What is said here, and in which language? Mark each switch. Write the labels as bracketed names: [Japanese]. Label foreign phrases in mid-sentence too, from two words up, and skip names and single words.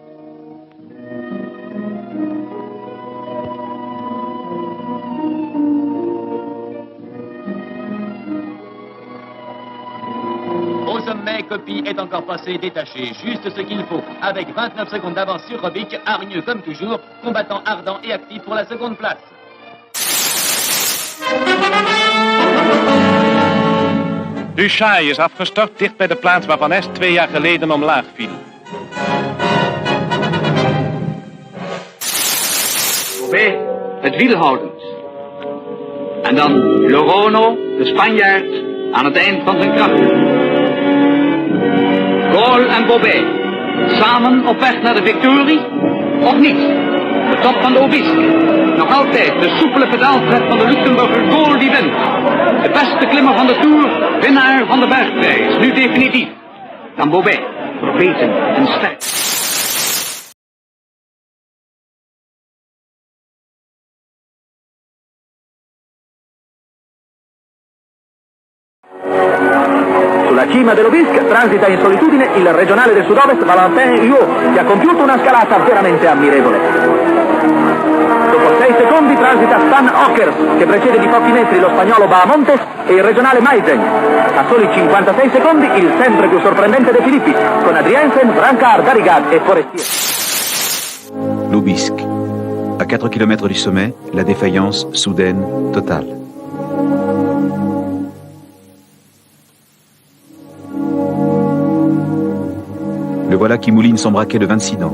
[French] Au sommet, Coppi est encore passé détaché, juste ce qu'il faut, avec 29 secondes d'avance sur Robic, hargneux comme toujours, combattant ardent et actif pour la seconde place. [Dutch] De Chaille is afgestort dicht bij de plaats waar Van Est 2 jaar geleden omlaag viel. Bobé, het wiel houdend. En dan Lorono, de Spanjaard, aan het eind van zijn krachten. Gaulle en Bobé, samen op weg naar de victorie, of niet? De top van de Obisque. Nog altijd de soepele pedaaltred van de Luxemburger Gaulle die wint. De beste klimmer van de Tour, winnaar van de bergprijs, nu definitief. Dan Bobé, verweten en sterk. [Italian] Sulla cima dell'Obisque transita in solitudine il regionale del sud-ovest Valentin Huot, che ha compiuto una scalata veramente ammirevole. Dopo 6 secondi transita Stan Ockers, che precede di pochi metri lo spagnolo Bahamontes e il regionale Meisen. A soli 56 secondi il sempre più sorprendente De Filippi, con Adriensen, Brancard, Darrigat e Forestier. L'Obisque. [French] À 4 km du sommet, la défaillance soudaine, totale. Le voilà qui mouline son braquet de 26 dents.